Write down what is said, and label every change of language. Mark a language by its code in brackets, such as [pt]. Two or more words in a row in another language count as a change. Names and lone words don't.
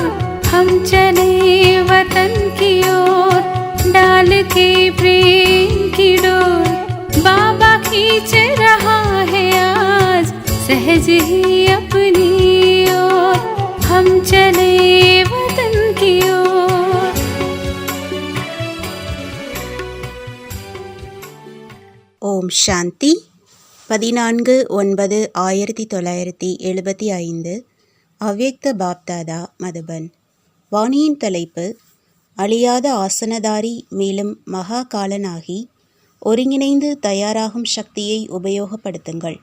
[hi] हम चले वतन की ओर डाल के प्रेम की डोर। बाबा खींच रहा है आज सहज ही अपनी ओर। हम चले वतन की ओर। [ta] ஓம் சாந்தி. 14/9/1975 அவ்யக்த பாப்தாதா மதுபன். வாணியின் தலைப்பு: அழியாத ஆசனதாரி மேலும் மகா காலனாகி ஒருங்கிணைந்து தயாராகும் சக்தியை உபயோகப்படுத்துங்கள்.